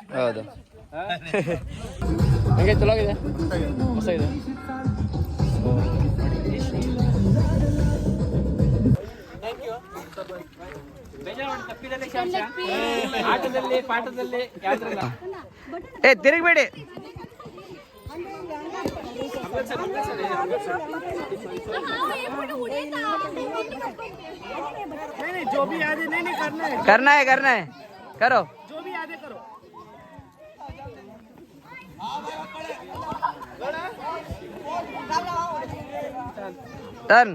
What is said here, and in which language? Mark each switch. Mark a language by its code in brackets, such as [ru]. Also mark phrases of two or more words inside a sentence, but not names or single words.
[kn] ಹೌದು. ಹಂಗೆ ಚಲೋ ಆಗಿದೆ, ಹೊಸ ಇದೆ. ಆಟದಲ್ಲಿ ಪಾಠದಲ್ಲಿ ಯಾವ್ದ್ರಲ್ಲ. ಏ ತಿರುಗಬೇಡಿ. [hi] करना है करो. जो भी याद है करो. टर्न.